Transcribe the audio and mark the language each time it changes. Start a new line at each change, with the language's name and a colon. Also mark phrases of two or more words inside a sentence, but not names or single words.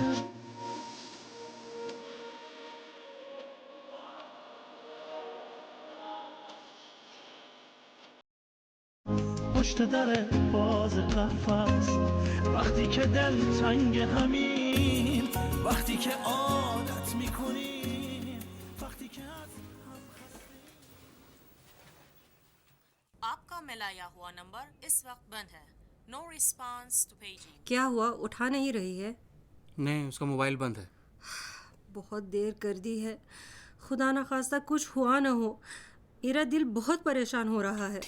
Persian: پشت در باز قفس وقتی که دل تنگ همین وقتی که عادت میکنی وقتی که از
Hindi: आपका मिलाया हुआ नंबर इस वक्त बंद है
English: no response to paging
Hindi: क्या हुआ, उठा नहीं रही है? नहीं, उसका मोबाइल बंद है। बहुत देर कर दी है। खुदा ना खास्ता कुछ हुआ ना हो, मेरा दिल बहुत परेशान हो रहा है।